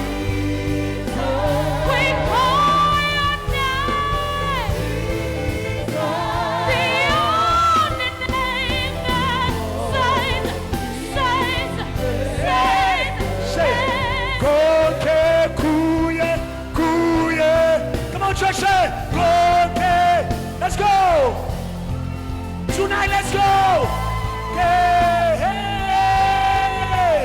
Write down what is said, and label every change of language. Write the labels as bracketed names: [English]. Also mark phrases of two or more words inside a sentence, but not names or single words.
[Yoruba] Say, Goke, kuye, kuye. [English] Come on, church, say, Goke. Let's go. Tonight, let's go. Hey, hey.